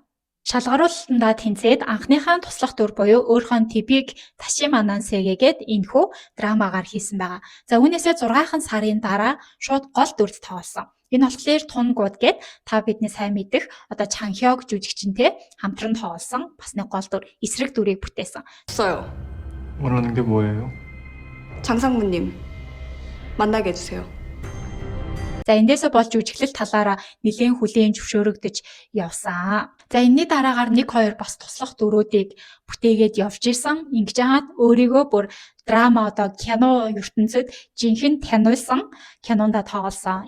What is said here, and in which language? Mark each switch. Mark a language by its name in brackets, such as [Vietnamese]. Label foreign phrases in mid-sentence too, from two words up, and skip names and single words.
[Mongolian] Шалгаруулалтандаа тэнцээд анхныхаа туслах дүр буюу өөрийнхөө типийг Ташима Нансэгээд энэхүү драмагаар хийсэн байгаа. За үүнээсээ 6 сарын дараа шууд гол дүрд тоглосон. Энэ болохоор Тунгууд гээд та бидний сайн мэдэх Чанхёг жүжигчинтэй хамтран тоглосон бас нэг гол дүр эсрэг дүрийг бүтээсэн. [Korean] 없어요. 원하는 게 뭐예요? 장상무님 만나게 해주세요. [Mongolian] За эндээсээ болж жүжиглэл талаараа нэлийн хүлээн зөвшөөрөгдөж явсан. За энэний дараагаар 1-2 бас туслах дүрүүдийг бүтээгээд явж исэн. Ингэж яагаад өөрийгөө бүр драма кино ертөнцид жинхэнэ таниулсан кинонда тоглосон.